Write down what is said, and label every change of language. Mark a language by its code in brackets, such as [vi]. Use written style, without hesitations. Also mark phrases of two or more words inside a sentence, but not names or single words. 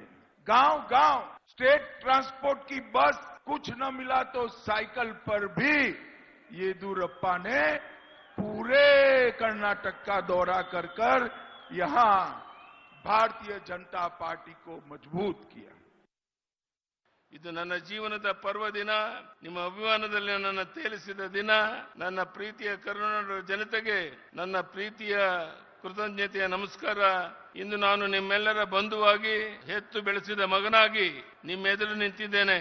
[hi] गांव गांव स्टेट ट्रांसपोर्ट की बस, कुछ न मिला तो साइकिल पर भी येदियुरप्पा ने पूरे कर्नाटक का दौरा कर यहां भारतीय जनता पार्टी को मजबूत किया. [kn] ಇದು ನನ್ನ ಜೀವನದ ಪರ್ವ ದಿನ. ನಿಮ್ಮ ಅಭಿಮಾನದಲ್ಲಿ ನನ್ನ ತೇಲಿಸಿದ ದಿನ. ನನ್ನ ಪ್ರೀತಿಯ ಕರುನಾಡ ಜನತೆಗೆ ನನ್ನ ಪ್ರೀತಿಯ ಕೃತಜ್ಞತೆಯ ನಮಸ್ಕಾರ. ಇಂದು ನಾನು ನಿಮ್ಮೆಲ್ಲರ ಬಂಧುವಾಗಿ, ಹೆತ್ತು ಬೆಳೆಸಿದ ಮಗನಾಗಿ ನಿಮ್ಮೆದುರು ನಿಂತಿದ್ದೇನೆ.